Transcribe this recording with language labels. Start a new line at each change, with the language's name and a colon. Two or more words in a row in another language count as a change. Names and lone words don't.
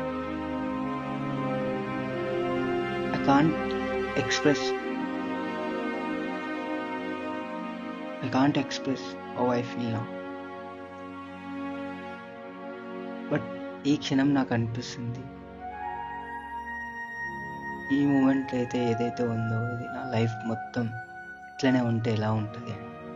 English: I can't express how I feel now.
Telugu: బట్ ఈ క్షణం నాకు అనిపిస్తుంది ఈ మూమెంట్ అయితే ఏదైతే ఉందో ఇది నా లైఫ్ మొత్తం ఇట్లనే ఉంటే ఎలా ఉంటుంది అని.